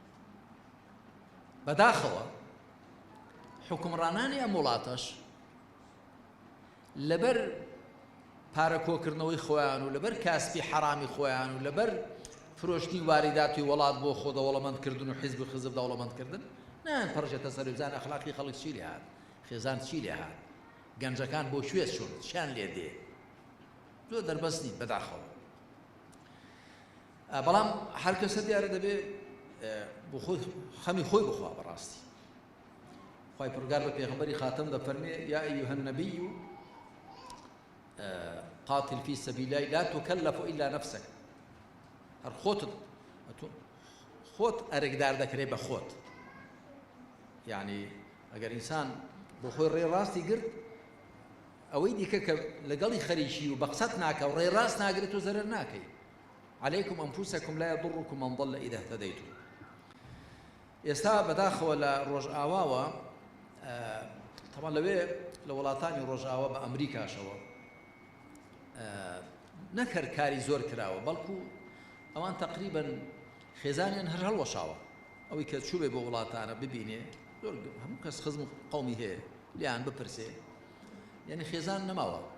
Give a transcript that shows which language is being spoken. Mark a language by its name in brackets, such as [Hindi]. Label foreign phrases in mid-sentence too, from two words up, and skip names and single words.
[Central Kurdish] بەداخەوە حکومڕانانی ئەم وڵاتەش لەبەر پارەکۆکردنەوەی خۆیان و لەبەر کاسبی حرامی خۆیان و لەبەر فرۆشتنی واریداتی وڵات بۆ خۆ دەوڵەمەندکردن و حیزب و حزب دەوڵەمەندکردن نان پڕژێتە سەر بزان ئەخلاقی خەڵک چی لێ هات خێزان چی لێ هات گەنجەکان بۆ شوێز چۆن شیان لێ دێ زۆر دەربەست نین بەداخەوە بەڵام هەر کەسە دیارە دەبێ بۆ خۆی خەمی خۆی بخوا بەڕاستی خی پرگار بە پێغەمبەری خاتم دەفەرمێ [Arabic] یا ئەیها النەبی قاتل في سبيل الله لا تكلف إلا نفسك [Central Kurdish] هەر خۆت ئەرێکدار دەکرێ بە خۆت یعنی ئەگەر ئینسان بۆ خۆی ڕێڕاستی گرت ئەوەی دیکە کە لەگەڵی خەریکی و بە قسەت ناکە و ڕێڕاست ناگرێت و زەرەر ناکەی [Arabic] عليكم أنفسكم لا يضركم من ضل إذا اهتديتم [Central Kurdish] ئێستا بەداخەوە لە ڕۆژئاواوە طبعا لەوێ لە وڵاتانی ڕۆژئاوا بە ئەمریکاشەوە نەکرد کاری زۆر کراوە بەڵکو ئەوان تقریبا خێزانیان هەر هەڵوەشاوە ئەوەی کە چوو بێ بۆ وڵاتانە ببینێ زۆر هەموو کەس خزم قەومی هەیە لیان بپرسێ یعنی خێزان نەماوە